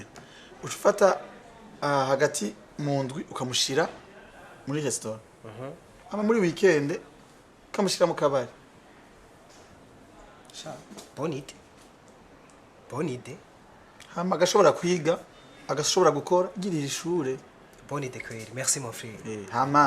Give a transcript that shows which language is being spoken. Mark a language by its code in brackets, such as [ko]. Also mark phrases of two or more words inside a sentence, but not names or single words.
[rn] Ucufata hagati mu ndwi ukamushira muri restaurant. Ama muri weekend kamushira mu kabari. Sha, bonite. Bonite. Hama agashobora kwiga, agashobora gukora girira ishure. Bonite kweli. [fr] Merci mon frère. [rn] Hama.